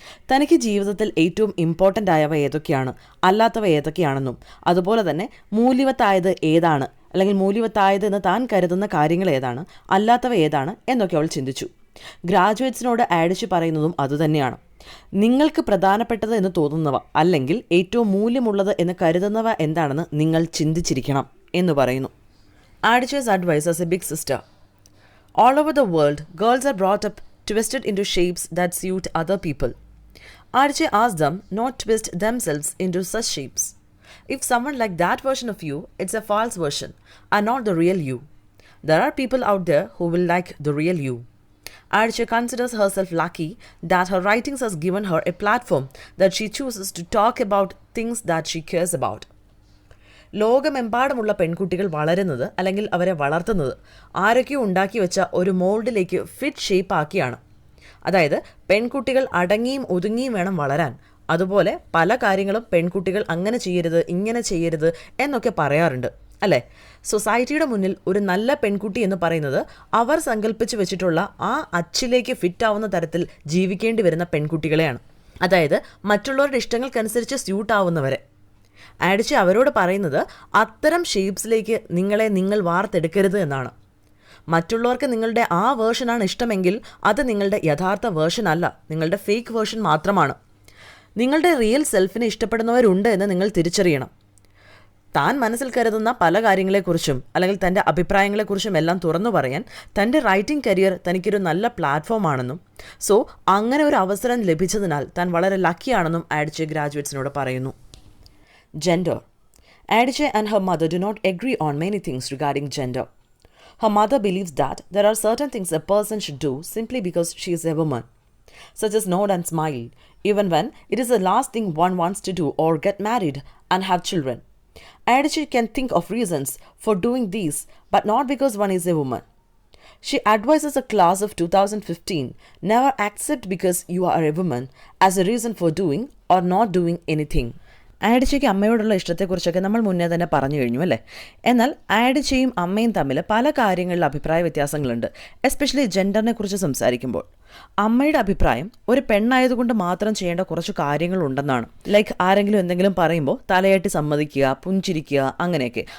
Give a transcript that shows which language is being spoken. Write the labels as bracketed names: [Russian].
[Malayalam] തനിക്ക് ജീവിതത്തിൽ ഏറ്റവും ഇമ്പോർട്ടൻ്റ് ആയവ ഏതൊക്കെയാണ്, അല്ലാത്തവ ഏതൊക്കെയാണെന്നും അതുപോലെ തന്നെ മൂല്യവത്തായത് ഏതാണ്, അല്ലെങ്കിൽ മൂല്യവത്തായത് എന്ന് താൻ കരുതുന്ന കാര്യങ്ങൾ ഏതാണ്, അല്ലാത്തവ ഏതാണ് എന്നൊക്കെ അവൾ ചിന്തിച്ചു. ഗ്രാജുവേറ്റ്സിനോട് ആഡിച്ചി പറയുന്നതും അതുതന്നെയാണ്. നിങ്ങൾക്ക് പ്രധാനപ്പെട്ടത് എന്ന് തോന്നുന്നവ അല്ലെങ്കിൽ ഏറ്റവും മൂല്യമുള്ളത് എന്ന് കരുതുന്നവ എന്താണെന്ന് നിങ്ങൾ ചിന്തിച്ചിരിക്കണം എന്ന് പറയുന്നു. [English] Adichie's advice as a big sister. All over the world, girls are brought up twisted into shapes that suit other people. Adichie asked them not to twist themselves into such shapes. If someone like that version of you, it's a false version and not the real you. There are people out there who will like the real you. Adichie considers herself lucky that her writings has given her a platform that she chooses to talk about things that she cares about. [Malayalam] ലോകമെമ്പാടുമുള്ള പെൺകുട്ടികൾ വളരുന്നത് അല്ലെങ്കിൽ അവരെ വളർത്തുന്നത് ആരൊക്കെയോ ഉണ്ടാക്കി വെച്ച ഒരു മോൾഡിലേക്ക് ഫിറ്റ് ഷേപ്പ് ആക്കിയാണ്. അതായത് പെൺകുട്ടികൾ അടങ്ങിയും ഒതുങ്ങിയും വേണം വളരാൻ. അതുപോലെ പല കാര്യങ്ങളും പെൺകുട്ടികൾ അങ്ങനെ ചെയ്യരുത്, ഇങ്ങനെ ചെയ്യരുത് എന്നൊക്കെ പറയാറുണ്ട് അല്ലേ? സൊസൈറ്റിയുടെ മുന്നിൽ ഒരു നല്ല പെൺകുട്ടി എന്ന് പറയുന്നത് അവർ സങ്കല്പിച്ച് വെച്ചിട്ടുള്ള ആ അച്ചിലേക്ക് ഫിറ്റ് ആവുന്ന തരത്തിൽ ജീവിക്കേണ്ടി വരുന്ന പെൺകുട്ടികളെയാണ്. അതായത് മറ്റുള്ളവരുടെ ഇഷ്ടങ്ങൾക്കനുസരിച്ച് സ്യൂട്ട് ആവുന്നവരെ. ആഡിച്ചി അവരോട് പറയുന്നത് അത്തരം ഷേപ്സിലേക്ക് നിങ്ങൾ വാർത്തെടുക്കരുത് എന്നാണ്. മറ്റുള്ളവർക്ക് നിങ്ങളുടെ ആ വേർഷനാണ് ഇഷ്ടമെങ്കിൽ അത് നിങ്ങളുടെ യഥാർത്ഥ വേർഷൻ അല്ല, നിങ്ങളുടെ ഫേക്ക് വേർഷൻ മാത്രമാണ്. നിങ്ങളുടെ റിയൽ സെൽഫിനെ ഇഷ്ടപ്പെടുന്നവരുണ്ട് എന്ന് നിങ്ങൾ തിരിച്ചറിയണം. താൻ മനസ്സിൽ കരുതുന്ന പല കാര്യങ്ങളെക്കുറിച്ചും അല്ലെങ്കിൽ തൻ്റെ അഭിപ്രായങ്ങളെക്കുറിച്ചും എല്ലാം തുറന്നു പറയാൻ തൻ്റെ റൈറ്റിംഗ് കരിയർ തനിക്കൊരു നല്ല പ്ലാറ്റ്ഫോം ആണെന്നും സോ അങ്ങനെ ഒരു അവസരം ലഭിച്ചതിനാൽ താൻ വളരെ ലക്കിയാണെന്നും ആഡിച്ചി ഗ്രാജുവേറ്റ്സിനോട് പറയുന്നു. [English] Gender. Adichie and her mother do not agree on many things regarding gender. Her mother believes that there are certain things a person should do simply because she is a woman, such as nod and smile, even when it is the last thing one wants to do, or get married and have children. Adichie can think of reasons for doing these, but not because one is a woman. She advises a class of 2015 never accept because you are a woman as a reason for doing or not doing anything. [Malayalam] ആഡിച്ചിക്ക് അമ്മയോടുള്ള ഇഷ്ടത്തെക്കുറിച്ചൊക്കെ നമ്മൾ മുന്നേ തന്നെ പറഞ്ഞു കഴിഞ്ഞു അല്ലേ? എന്നാൽ ആഡിച്ചിയും അമ്മയും തമ്മിൽ പല കാര്യങ്ങളിൽ അഭിപ്രായ വ്യത്യാസങ്ങളുണ്ട്, എസ്പെഷ്യലി ജെൻഡറിനെ കുറിച്ച് സംസാരിക്കുമ്പോൾ. അമ്മയുടെ അഭിപ്രായം ഒരു പെണ്ണായതുകൊണ്ട് മാത്രം ചെയ്യേണ്ട കുറച്ച് കാര്യങ്ങളുണ്ടെന്നാണ്. ലൈക്ക് ആരെങ്കിലും എന്തെങ്കിലും പറയുമ്പോൾ തലയാട്ടി സമ്മതിക്കുക, പുഞ്ചിരിക്കുക, അങ്ങനെയൊക്കെ.